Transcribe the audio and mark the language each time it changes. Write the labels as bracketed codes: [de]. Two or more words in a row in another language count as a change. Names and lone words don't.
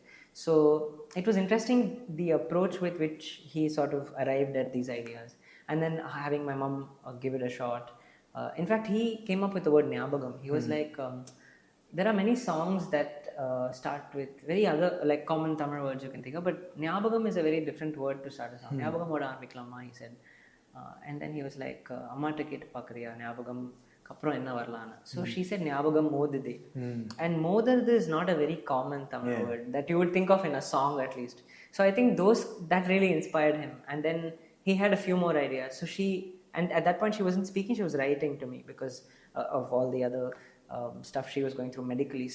[en] So it was interesting the approach with which he sort of arrived at these ideas, and then having my mom give it a shot. In fact, he came up with the word nyabagam. He was like, there are many songs that start with very other like common Tamil words you can think of, but nyabagam is a very different word to start a song. [ta] ஞாபகம் ஓட ஆரம்பிக்கலாமா, he said. [en] And then he was like, [ta] அம்மாட்ட கேட்டு பாக்குறியா ஞாபகம் கப்புறம் என்ன வரலனா. [en] So she said [ta] ஞாபகம் மூடிடே. [en] And modide is not a very common Tamil word that you would think of in a song at least. So I think that really inspired him. And then he had a few more ideas. So and at that point she wasn't speaking, she was writing to me because of all the other stuff she was going through medically.